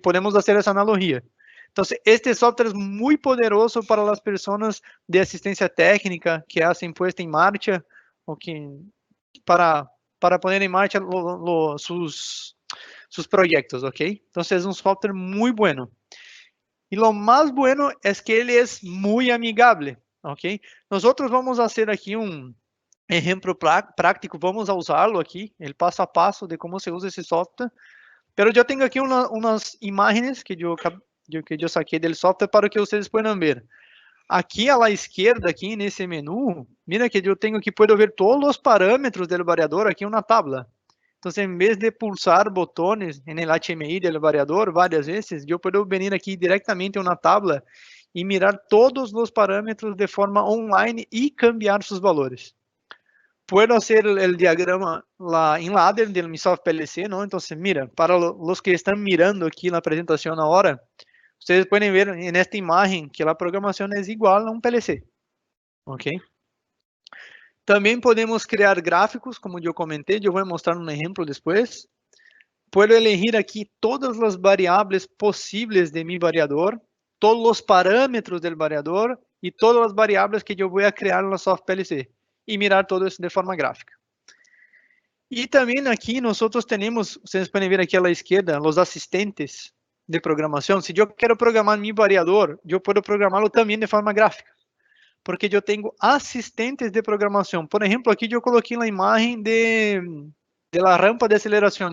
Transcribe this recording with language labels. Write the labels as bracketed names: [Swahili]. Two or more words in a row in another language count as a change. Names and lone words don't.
[Spanish] Podemos hacer esa analogía. Entonces, este software es muy poderoso para las personas de asistencia técnica que hacen puesta en marcha o que para poner en marcha sus proyectos, ¿ok? Entonces, es un software muy bueno. Y lo más bueno es que él es muy amigable, ¿ok? Nosotros vamos a hacer aquí [Portuguese] exemplo prático, [Spanish] vamos a usarlo aqui, el paso a paso de como se usa esse software. [Portuguese] Pero eu tenho aqui umas imagens que eu saquei do software para que vocês possam ver. Aqui à esquerda, aqui nesse menu, mira que eu tenho que poder ver todos os parâmetros do variador aqui na tabla. Então, em vez de pulsar botões no HMI do variador várias vezes, eu posso vir aqui diretamente na tabla e mirar todos os parâmetros de forma online e cambiar seus valores. [Spanish] Puedo hacer el diagrama, la ladder del Microsoft PLC, ¿no? Entonces, mira, para los que están mirando aquí la presentación ahora, ustedes pueden ver en esta imagen que la programación es igual a un PLC, ¿ok? También podemos crear gráficos, como yo comenté, yo voy a mostrar un ejemplo después. Puedo elegir aquí todas las variables posibles de mi variador, todos los parámetros del variador y todas las variables que yo voy a crear en la Soft PLC y mirar todo eso de forma gráfica. [Portuguese] E também aqui nós temos, vocês podem ver aqui à esquerda, os assistentes de programação. Se eu quero programar meu variador, eu posso programá-lo também de forma gráfica, porque eu tenho assistentes de programação. Por exemplo, aqui eu coloquei a imagem de la rampa de aceleração.